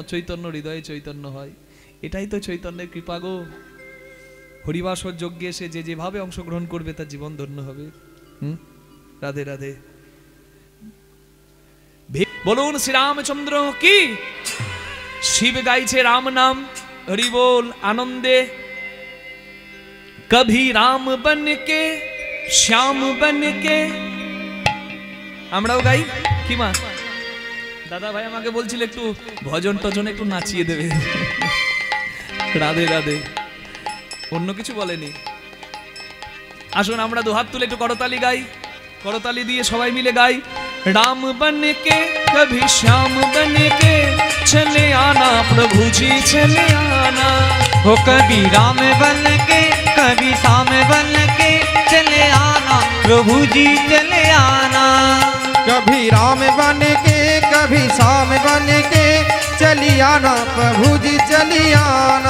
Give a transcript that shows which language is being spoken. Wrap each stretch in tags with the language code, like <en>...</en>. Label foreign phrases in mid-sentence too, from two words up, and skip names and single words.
<bn>অচৈতন্য হৃদয়ে চৈতন্য হয়। এটাই তো চৈতন্যের কৃপা গো। হরিবাসর যজ্ঞে এসে যে যেভাবে অংশগ্রহণ করবে তার জীবন ধন্য হবে। রাধে রাধে। বলুন শ্রীরামচন্দ্র কি। শিব গাইছে রাম নাম, হরি বোল আনন্দে।</bn> <hi>कभी राम बन के श्याम बन के।</hi> <bn>আমরাও গাই কি মা? দাদা ভাই আমাকে বলছিল একটু ভজন টজন একটু নাচিয়ে দেবে। রাধে রাধে, অন্য কিছু বলেনি। আসুন আমরা দুহাত তুলে একটু করতালি গাই, করতালি দিয়ে সবাই মিলে গাই।</bn> <hi>राम बन के कभी श्याम बन के चले आना प्रभु जी चले आना। हो कभी राम बन के कभी श्याम बन के चले आना प्रभु जी चले आना। कभी राम बन के कभी श्याम बन के चली आना प्रभु जी चली आना।</hi>